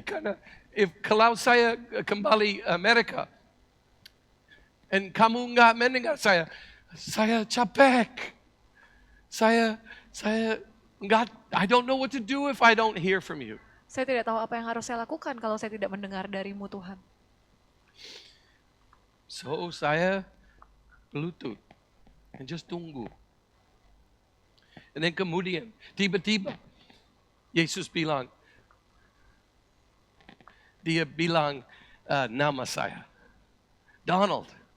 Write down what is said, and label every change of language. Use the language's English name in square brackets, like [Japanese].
[Indonesian] Karena kalau saya kembali Amerika, dan kamu nggak mendengar saya capek. Saya nggak, [English] I don't know what to do if I don't hear from you. [Indonesian] Saya tidak tahu apa yang harus saya lakukan kalau saya tidak mendengar darimu Tuhan. [English] So [Indonesian] saya berlutut [English] and just [Indonesian] tunggu. [English] And then [Indonesian] kemudian tiba-tiba Yesus bilang, dia bilang nama saya, Donald.